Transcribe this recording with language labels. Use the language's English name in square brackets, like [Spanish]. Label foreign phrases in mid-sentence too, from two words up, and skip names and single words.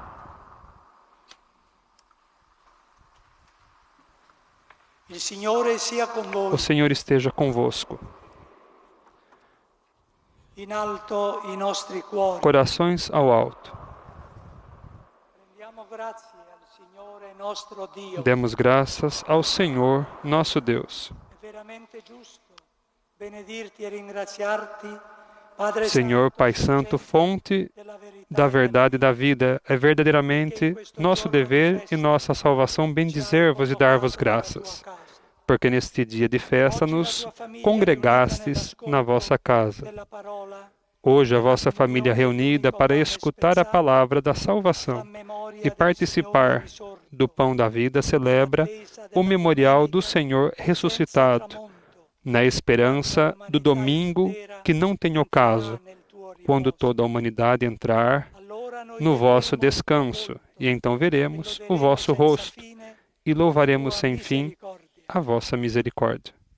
[Portuguese] O Senhor esteja convosco. Corações ao alto. Demos graças ao Senhor, nosso Deus. [Italian] È veramente giusto benedirti e ringraziarti [Portuguese] Senhor Pai Santo, fonte da verdade e da vida, é verdadeiramente nosso dever e nossa salvação bendizer-vos e dar-vos graças, porque neste dia de festa nos congregastes na vossa casa. Hoje a vossa família reunida para escutar a palavra da salvação e participar do pão da vida celebra o memorial do Senhor ressuscitado, na esperança do domingo que não tem ocaso, quando toda a humanidade entrar no vosso descanso, e então veremos o vosso rosto e louvaremos sem fim a vossa misericórdia.